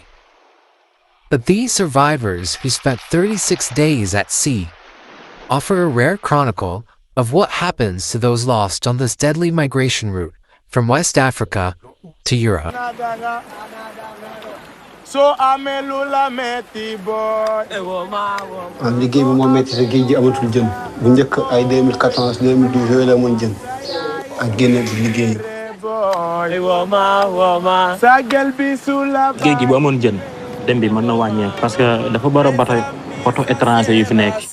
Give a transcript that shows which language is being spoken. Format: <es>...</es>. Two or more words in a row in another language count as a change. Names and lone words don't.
<en>But these survivors who spent 36 days at sea offer a rare chronicle of what happens to those lost on this deadly migration route from West Africa to Europe.</en> <wo>So amelula metti boy. Liggéey bi moo metti sa géej gi amatul jën bu njëkk ay 2014 2012 yooyu la amoon jën ak génne di liggéey. géej gi bu amoon jën dem bi mën na wàññeeku parce que dafa bari</wo> <fr>bateau étranger</fr> <wo>yu fi nekk.</wo>